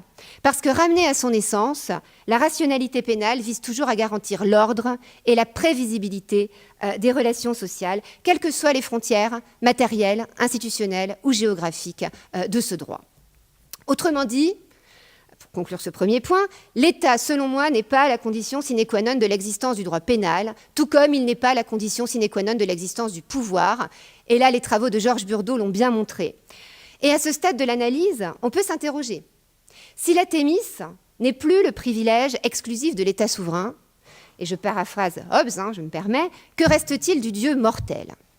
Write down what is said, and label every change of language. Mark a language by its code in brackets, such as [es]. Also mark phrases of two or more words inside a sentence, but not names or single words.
[fr] Parce que ramenée à son essence, la rationalité pénale vise toujours à garantir l'ordre et la prévisibilité des relations sociales, quelles que soient les frontières matérielles, institutionnelles ou géographiques de ce droit. Autrement dit, pour conclure ce premier point, l'État, selon moi, n'est pas la condition [la] sine qua non [fr] de l'existence du droit pénal, tout comme il n'est pas la condition [la] sine qua non [fr] de l'existence du pouvoir. Et là, les travaux de Georges Burdeau l'ont bien montré. Et à ce stade de l'analyse, on peut s'interroger. Si la Thémis n'est plus le privilège exclusif de l'État souverain, et je paraphrase Hobbes, je me permets, que reste-t-il du Dieu mortel ?